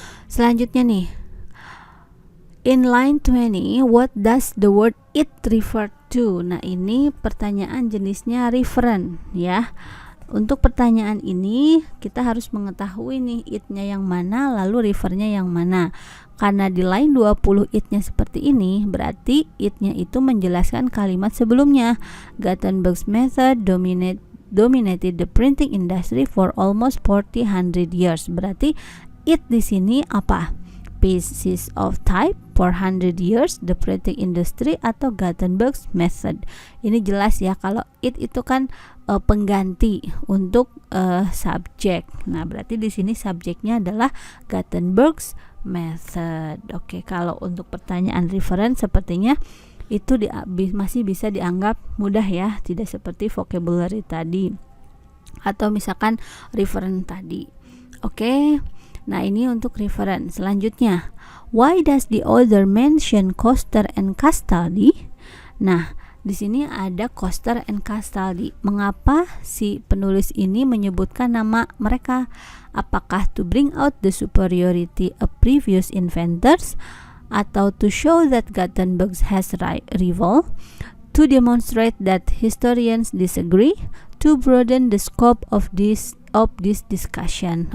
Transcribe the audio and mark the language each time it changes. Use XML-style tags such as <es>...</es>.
<id>Selanjutnya nih,</id> <en>in line 20, what does the word it refer to?</en> <id>Nah, ini pertanyaan jenisnya referen ya. Untuk pertanyaan ini kita harus mengetahui nih it-nya yang mana, lalu refernya yang mana. Karena di line 20 it-nya seperti ini, berarti it-nya itu menjelaskan kalimat sebelumnya.</id> <en>Gutenberg's method dominated the printing industry for almost 400 years.</en> <id>Berarti it di sini apa?</id> <en>Pieces of type for 100 years, the printing industry,</en> <id>atau Gutenberg's method. Ini jelas ya, kalau it itu kan pengganti untuk subjek. Nah, berarti di sini subjeknya adalah Gutenberg's method. Oke, kalau untuk pertanyaan reference sepertinya itu masih bisa dianggap mudah ya, tidak seperti vocabulary tadi atau misalkan reference tadi. Oke. Nah, ini untuk reference.</id> <en>Selanjutnya, why does the author mention Coster and Castaldi?</en> <id>Nah, di sini ada Coster and Castaldi. Mengapa si penulis ini menyebutkan nama mereka? Apakah</id> <en>to bring out the superiority of previous inventors, atau to show that Gutenberg has rival, to demonstrate that historians disagree, to broaden the scope of this discussion?</en>